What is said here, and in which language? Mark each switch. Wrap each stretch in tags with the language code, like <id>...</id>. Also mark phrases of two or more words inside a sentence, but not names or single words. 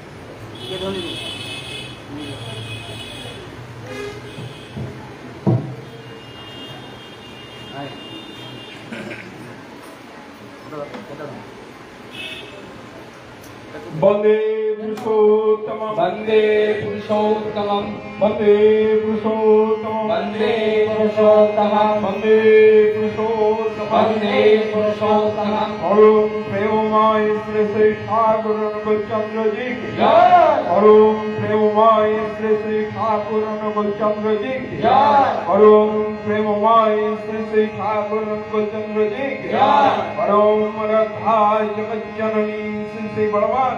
<sa>বন্দে পুরুষোত্তমম वन्दे पुरुषोत्तमं বন্দে পুরুষোত্তমম वन्दे पुरुषोत्तमं বন্দে পুরুষোত্তমম वन्दे पुरुषोत्तमं</sa> <bn>অরুণ প্রেমময় শ্রী শ্রী ঠাকুর অনুকূলচন্দ্র</bn> <hi>जी की</hi> <bn>জয়। অরুণ প্রেমময় শ্রী শ্রী ঠাকুর অনুকূলচন্দ্র</bn> <hi>जी की</hi> <bn>জয়। অরুণ প্রেমময় শ্রী শ্রী ঠাকুর অনুকূলচন্দ্র</bn> <hi>जी की</hi> <bn>জয়। অরুণ রাধায় জগজ্জননী শ্রী শ্রী বড়মান</bn>